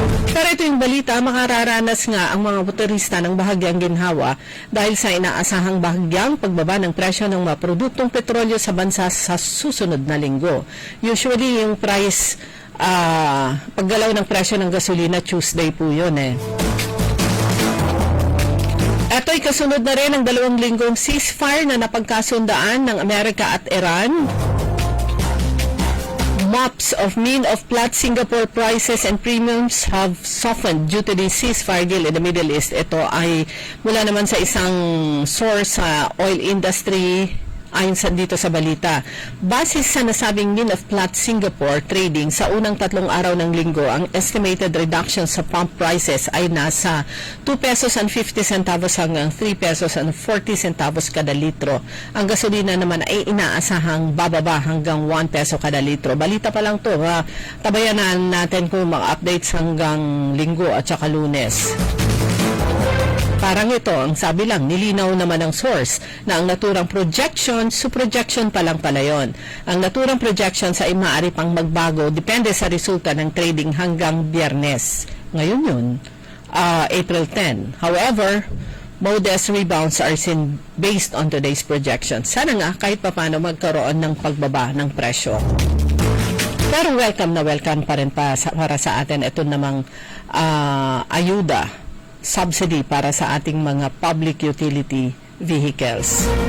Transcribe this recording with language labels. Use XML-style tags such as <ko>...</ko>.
<tl>Pero ito yung balita, makararanas nga ang mga motorista ng bahagyang ginhawa dahil sa inaasahang bahagyang pagbaba ng presyo ng mga produktong petrolyo sa bansa sa susunod na linggo. Usually, yung price, paggalaw ng presyo ng gasolina, Tuesday po yun Ito'y kasunod na rin ng 2 linggong ceasefire na napagkasundaan ng Amerika at Iran.</tl> <en>Maps of mean of flat Singapore prices and premiums have softened due to the ceasefire deal in the Middle East.</en> <tl>Ito ay mula naman sa isang source sa oil industry ayon dito sa balita. Base sa nasabing mean of flat Singapore trading sa unang 3 araw ng linggo, ang estimated reduction sa pump prices ay nasa 2 pesos and 50 centavos hanggang 3 pesos and 40 centavos kada litro. Ang gasolina naman ay inaasahang bababa hanggang 1 peso kada litro. Balita pa lang to, tabayanan natin kung mga updates hanggang linggo at saka Lunes. Parang ito, ang sabi lang, nilinaw naman ng source na ang naturang projection, projection pa lang pala yun. Ang naturang projections ay maaari pang magbago depende sa resulta ng trading hanggang Biyernes. Ngayon yun, April 10.</tl> <en>However, modest rebounds are seen based on today's projections.</en> <tl>Sana nga kahit papano magkaroon ng pagbaba ng presyo. Pero welcome na welcome pa rin para sa atin ito namang ayuda, subsidy para sa ating mga public utility vehicles.</tl>